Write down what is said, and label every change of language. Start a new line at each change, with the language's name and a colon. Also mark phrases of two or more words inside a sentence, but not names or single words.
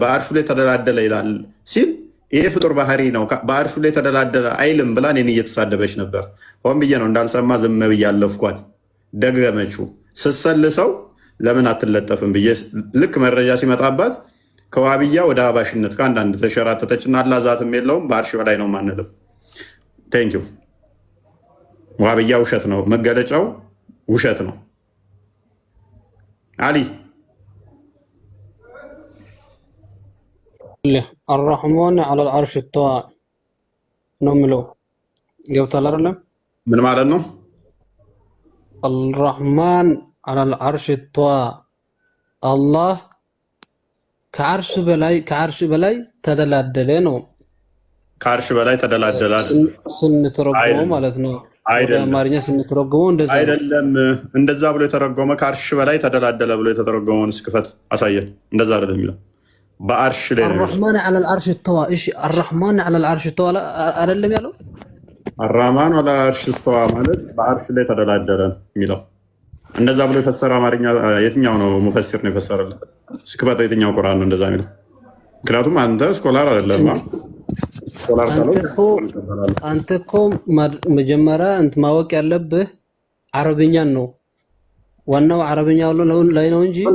Amharic: በአርሹ ላይ ተደላደለ ይላል ሲል ይሄ ፍጡር ባህሪ ነው በአርሹ ላይ ተደላደለ አይልም ብላ እኔን እየተሳደበች ነበር። ሆን ብዬ ነው እንዳልሰማ ዝም ብዬ አለፍኳት። ደገመችው ስሰልሰው ለምን አትለጠፍም ብዬ ልክ መረጃ ሲመጣባት ከዋብያ ወደ አባሽነት ከአንዳንድ ተሸራተተችና አላህ ዛትም የለውም በአርሽ በላይ ነው ማንልም። ቴንኪው። ዋብያ ውሸት ነው መገለጫው፣ ውሸት ነው። አሊ
Arabic: الرحمن على العرش استوى
Amharic: ነው የሚለው ገብቷል አይደለም? ምን ማለት ነው?
Arabic: الرحمن على العرش استوى
Amharic: አላህ ከዓርሽ በላይ ተደላደለ ነው። ከዓርሽ በላይ ተደላደለ ስንተረጎመው ማለት ነው። ወደ አማርኛ ስንተረጎመው እንደዛ አይደለም። እንደዛ ብሎ የተረጎመ ከዓርሽ በላይ ተደላደለ ብሎ የተረጎመውን እስክፈት አሳየን። እንደዛ አይደለም የሚለው በዓርሽ ላይ ነው።
Arabic: الرحمن على العرش استوى እሺ الرحمن على العرش استوى
Amharic: አይደለም ያለው?
Arabic: الرحمن على العرش استوى
Amharic: ማለት በዓርሽ ላይ ተደላደለ የሚለው እንደዛ ብሎ የፈሰረ አማርኛ የትኛው ነው? ሙፈሲር ነው የፈሰረልን? እስክፈት የትኛው ቁርአን ነው እንደዛ የሚለው? ምክንያቱም አንተ ስኮላር አይደለም። አንተ እኮ መጀመሪያ ማወቅ ያለብህ አረብኛን ነው። ዋናው አረብኛ ላይ ነው እንጂ